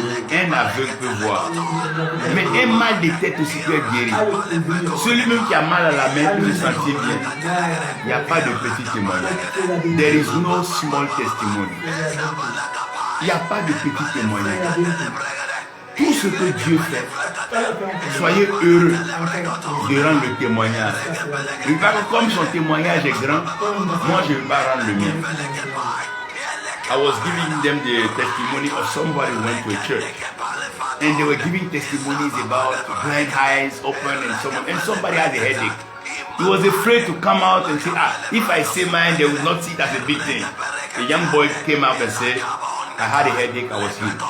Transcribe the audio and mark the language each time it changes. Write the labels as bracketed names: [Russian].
[French] Un aveugle peut voir. Mais un mal de tête aussi peut être guéri. Celui même qui a mal à la main peut se sentir bien. Il n'y a pas de petit témoignage. [English] There is no small testimony. [French] Il n'y a pas de petit témoignage. Tout ce que Dieu fait, soyez heureux de rendre le témoignage. Comme son témoignage est grand, moi je ne vais pas rendre le mien. [English] I was giving them the testimony of somebody who went to a church. And they were giving testimonies about blind eyes open and somebody had a headache. He was afraid to come out and say, if I say mine, they will not see it as a big thing. A young boy came up and said, I had a headache, I was healed.